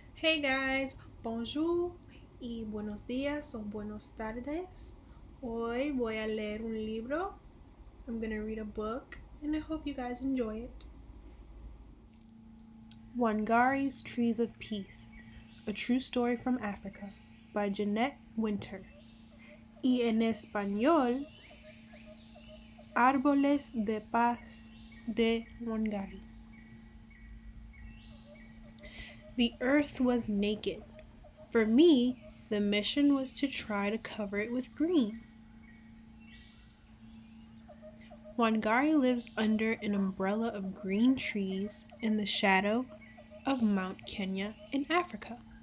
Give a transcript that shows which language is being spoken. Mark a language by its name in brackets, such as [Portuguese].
[English] Hey guys, [Spanish] bonjour y buenos días o buenos tardes. Hoy voy a leer un libro. [English] I'm gonna read a book and I hope you guys enjoy it. Wangari's Trees of Peace, a true story from Africa by Jeanette Winter. [Spanish] Y en español, Árboles de Paz de Wangari. [English] The earth was naked. For me, the mission was to try to cover it with green. Wangari lives under an umbrella of green trees in the shadow of Mount Kenya in Africa.